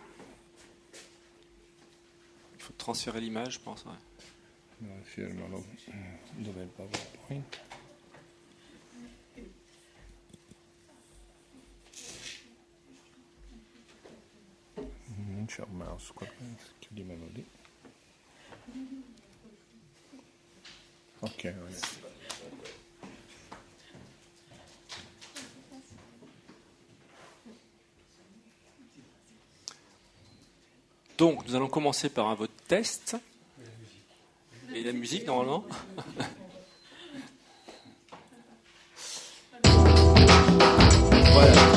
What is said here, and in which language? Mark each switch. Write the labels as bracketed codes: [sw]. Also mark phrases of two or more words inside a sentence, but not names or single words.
[fr] Il faut transférer l'image, je pense. Ouais. [it] Dov'è il PowerPoint? Non c'è un mouse qua, chiudimelo lì. Ok, ragazzi. [fr] Donc, nous allons commencer par un vote test. Et la musique, normalement. Voilà.